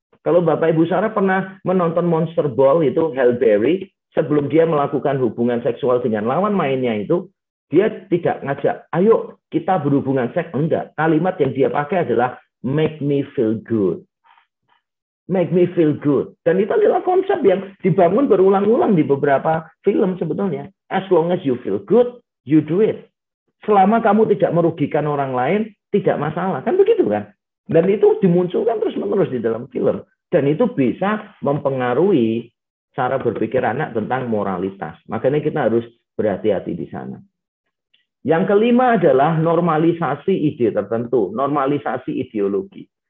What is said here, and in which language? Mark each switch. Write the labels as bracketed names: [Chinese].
[Indonesian] Kalau Bapak Ibu Sarah pernah menonton Monster Ball itu, Halle Berry, sebelum dia melakukan hubungan seksual dengan lawan mainnya itu, dia tidak ngajak, ayo kita berhubungan seks. Enggak. Kalimat yang dia pakai adalah make me feel good. Make me feel good. Dan itu adalah konsep yang dibangun berulang-ulang di beberapa film sebetulnya. [English] As long as you feel good, you do it. [Indonesian] Selama kamu tidak merugikan orang lain, tidak masalah. Kan begitu kan? Dan itu dimunculkan terus-menerus di dalam film. Dan itu bisa mempengaruhi cara berpikir anak tentang moralitas. Makanya kita harus berhati-hati di sana. Yang kelima adalah normalisasi ide tertentu, normalisasi ideologi.